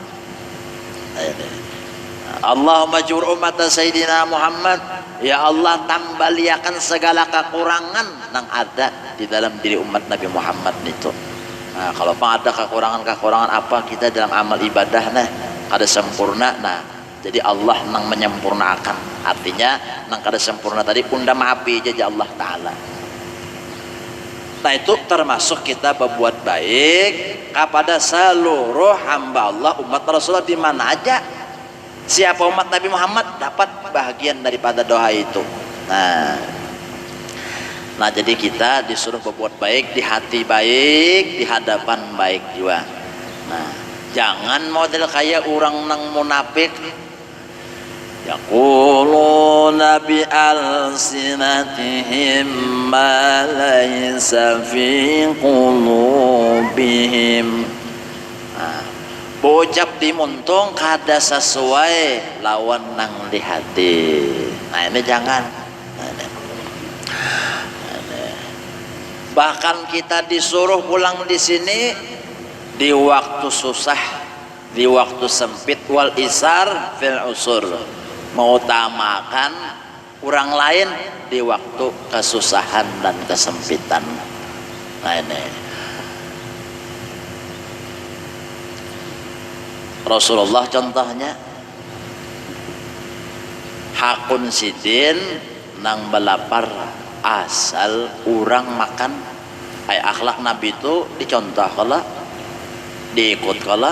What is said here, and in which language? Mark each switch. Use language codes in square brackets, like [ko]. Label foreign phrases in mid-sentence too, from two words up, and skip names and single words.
[id] Allahumma jur umat Sayyidina Muhammad, ya Allah tambaliakan segala kekurangan yang ada di dalam diri umat Nabi Muhammad itu. [bjn] Nah, kalau ada kekurangan apa kita dalam amal ibadah nah kada sempurna, nah jadi Allah nang menyempurnakan, artinya nang kada sempurna tadi punda maafi aja Allah Ta'ala. [id] Nah itu termasuk kita berbuat baik kepada seluruh hamba Allah umat Rasulullah di mana aja. Siapa umat Nabi Muhammad dapat bahagian daripada doa itu. Nah jadi kita disuruh berbuat baik di hati baik, di hadapan baik juga. Nah jangan model kayak orang nang munafik, [ar] يقولون بألسنتهم ما ليس في قلوبهم. [bjn] Bocap dimuntung kada sesuai lawan nang di hati. [id] Nah ini jangan. Bahkan kita disuruh pulang di sini di waktu susah, di waktu sempit, [ar] والإيثار في العسر, [id] mengutamakan orang lain di waktu kesusahan dan kesempitan. [bjn] Nah ini Rasulullah contohnya hakun sidin nang belapar asal orang makan. Akhlak Nabi itu dicontoh kala, diikut kala.